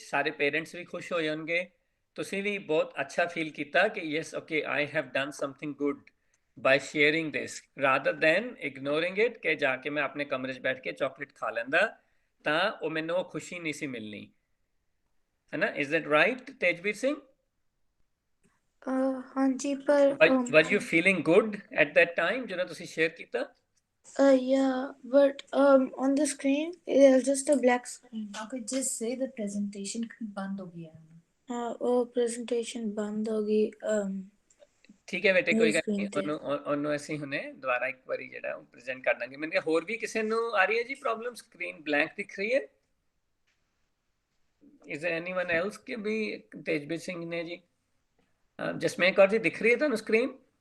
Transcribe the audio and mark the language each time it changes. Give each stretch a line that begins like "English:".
Punjabi: ਸਾਰੇ ਪੇਰੈਂਟਸ ਵੀ ਖੁਸ਼ ਹੋ ਜਾਣਗੇ ਤੁਸੀਂ ਵੀ ਬਹੁਤ ਅੱਛਾ ਫੀਲ ਕੀਤਾ ਕਿ
English: yes okay I have done something good by sharing this rather than ignoring it
Punjabi: ਕਿ ਜਾ ਕੇ ਮੈਂ ਆਪਣੇ ਕਮਰੇ 'ਚ ਬੈਠ ਕੇ ਚਾਕਲੇਟ ਖਾ ਲੈਂਦਾ ਤਾਂ ਉਹ ਮੈਨੂੰ ਉਹ ਖੁਸ਼ੀ ਨਹੀਂ ਸੀ ਮਿਲਣੀ ਹੈ ਨਾ.
English: Is that right Tejveer Singh?
Punjabi: ਹਾਂਜੀ ਪਰ
English: was you feeling good at that time
Punjabi: ਜਦੋਂ ਤੁਸੀਂ ਸ਼ੇਅਰ ਕੀਤਾ?
English: yeah but on the screen there's just a black screen. Okay, just say the presentation
Punjabi: ਬੰਦ ਹੋ ਗਈ ਹੈ. ਉਹ presentation ਬੰਦ ਹੋ ਗਈ. ਠੀਕ ਹੈ ਬੇਟੇ ਕੋਈ ਗੱਲ ਨਹੀਂ ਉਹਨੂੰ ਅਸੀਂ ਹੁਣੇ ਦੁਬਾਰਾ ਇੱਕ ਵਾਰੀ ਜਿਹੜਾ ਉਹ ਪ੍ਰੈਜ਼ੈਂਟ ਕਰ ਦਾਂਗੇ. ਮੈਨੂੰ ਹੋਰ ਵੀ ਕਿਸੇ ਨੂੰ ਆ ਰਹੀ ਹੈ ਜੀ ਪ੍ਰੋਬਲਮ ਸਕਰੀਨ ਬਲੈਂਕ ਦਿਖ ਰਹੀ ਹੈ?
English: is there anyone else
Punjabi: ਕਿ ਵੀ ਤੇਜਵੀਰ ਸਿੰਘ ਨੇ ਜੀ ਜਸਮੇਨ ਕੌਰ ਜੀ ਦਿਖ ਰਹੀ ਹੈ ਤੁਹਾਨੂੰ ਸਕਰੀਨ?